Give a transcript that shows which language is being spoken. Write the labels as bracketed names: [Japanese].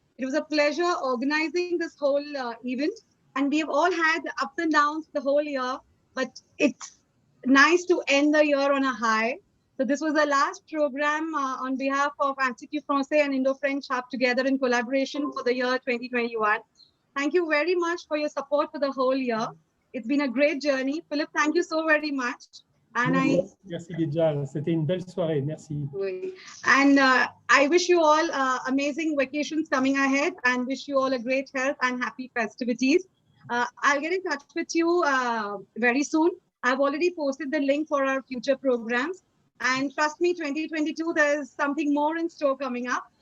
[English] It was a pleasure organizing this whole event, and we have all had ups and downs the whole year, but it's nice to end the year on a high. So this was the last program on behalf of Inscription Français and Indo French Hub together in collaboration for the year 2021. Thank you very much for your support for the whole year. It's been a great journey. Philip, thank you so very much. And [French] Merci Viejo, c'était une belle soirée. Merci. [English] And I wish you all amazing vacations coming ahead and wish you all a great health and happy festivities. I'll get in touch with you very soon. I've already posted the link for our future programs. And trust me, 2022, there's something more in store coming up.